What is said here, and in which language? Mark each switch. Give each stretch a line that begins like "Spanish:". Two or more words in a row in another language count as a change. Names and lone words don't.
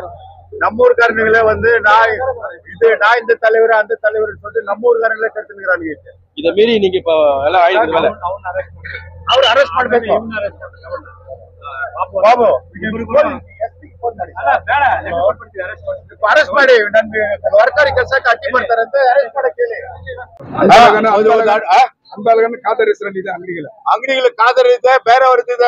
Tamil: நம்ம ஊருக்காரங்களே வந்து நான் இந்த தலைவர் அந்த தலைவர் சொல்லிட்டு நம்ம ஊருக்காரங்களே கத்துக்கிறாங்க. இத மீறி நீங்க இப்போ எல்லாம் ஆயிடுங்க. அவர் அரெஸ்ட் ಮಾಡಬೇಕು.
Kannada: ಬಾಬು ಅರೆಸ್ಟ್ ಮಾಡಿ ನನ್ಗೆ ಸರ್ಕಾರಿ ಕೆಲಸಕ್ಕೆ ಅಡ್ಡಿ ಮಾಡ್ತಾರೆ ಅಂತ ಅರೆಸ್ಟ್ ಮಾಡಕ್ಕೆ ಹೇಳಿ. ಅಂಬಾಲಗನ ಖಾದರ್ ಹೆಸರಲ್ಲಿ ಅಂಗಡಿಗಳ ಖಾದರ್ ಇದೆ, ಬೇರೆಯವ್ರದ್ದು ಇದೆ.